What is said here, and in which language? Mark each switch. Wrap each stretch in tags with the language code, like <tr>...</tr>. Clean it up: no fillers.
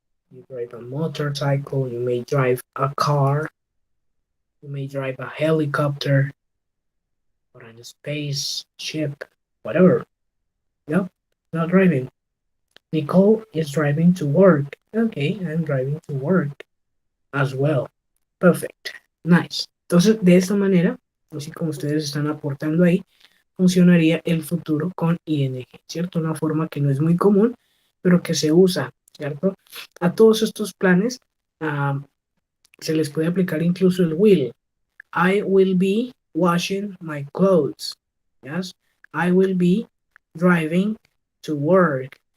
<en>You drive a motorcycle, you may drive a car, you may drive a helicopter, or a spaceship, whatever. No, not driving. Nicole is driving to work. Okay, I'm driving to work as well. Perfect. Nice.</en> <es>Entonces, de esta manera, así como ustedes están aportando ahí, funcionaría el futuro con ing, ¿cierto? Una forma que no es muy común, pero que se usa, ¿cierto? A todos estos planes se les puede aplicar incluso el will.</es> <en>I will be washing my clothes. Yes, I will be driving to work.</en>